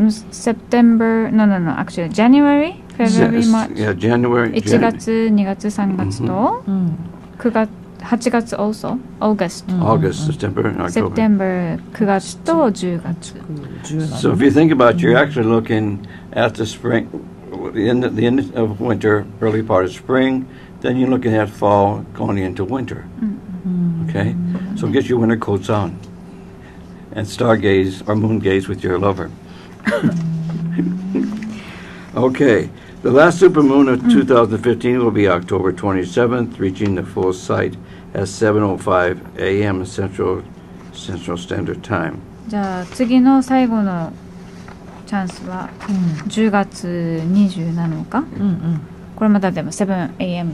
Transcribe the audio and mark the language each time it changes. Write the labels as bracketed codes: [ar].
[en] September, no, actually January, February, March. Yeah, January. [ja] 1月、2月、3月と9月、8月 [en] also, August. August, September, and October. September, [ja] 9月と10月。 [en] So if you think about it, you're actually looking at the spring, the end of winter, early part of spring, then you're looking at fall going into winter. Okay? So get your winter coats on and stargaze or moon gaze with your lover. Okay. The last supermoon of 2015 will be October 27th, reaching the full sight at 7:05 a.m. Central Standard Time. [ja] じゃあ次の最後のチャンスは10月20なのか、これまだでも 7 a.m.